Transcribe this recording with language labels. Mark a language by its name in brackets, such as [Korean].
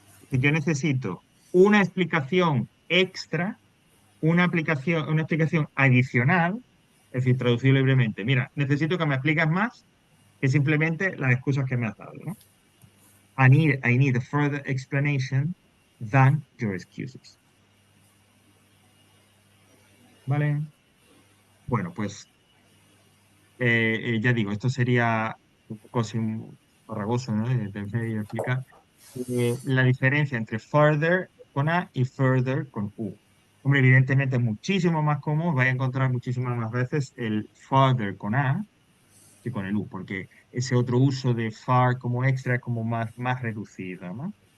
[Spanish] Si yo necesito una explicación extra, una explicación adicional, es decir, traducido libremente. Mira, necesito que me expliques más que simplemente las excusas que me has dado, ¿no? [English] I need a further explanation than your excuses. [Spanish] ¿Vale? Bueno, pues ya digo, esto sería un poco así farragoso, ¿no? De explicar la diferencia entre further con A y further con U. Hombre, evidentemente es muchísimo más común, vais a encontrar muchísimas más veces el further con A que con el U, porque ese otro uso de far como extra es como más reducido, ¿no?